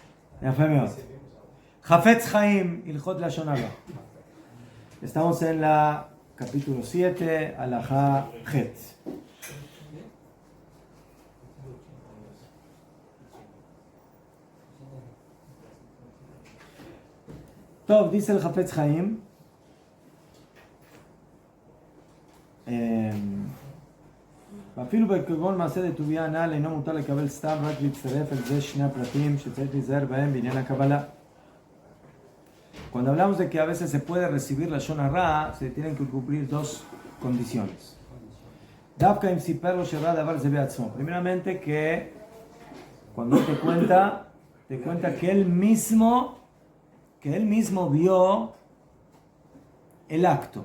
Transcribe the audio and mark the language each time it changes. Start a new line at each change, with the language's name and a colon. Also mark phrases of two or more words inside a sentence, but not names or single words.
Spanish: Hafetz Chaim, Ilchot Lashon Hara. Estamos en la capítulo 7,
Hebrew: הלכה ח.
Spanish: Top, dice el Hafetz Chaim,
Hebrew: ואפילו בכגון מעשה דטוביה הנ"ל אינו מותר לקבל סתם, רק להצטרף אל זה שני הפרטים שצריך להיזהר בהם בעניין הקבלה.
Spanish: Cuando hablamos de que a veces se puede recibir la
Hebrew: לשון הרע,
Spanish: se tienen que cumplir dos condiciones. Primeramente, que cuando te cuenta que él mismo vio el acto.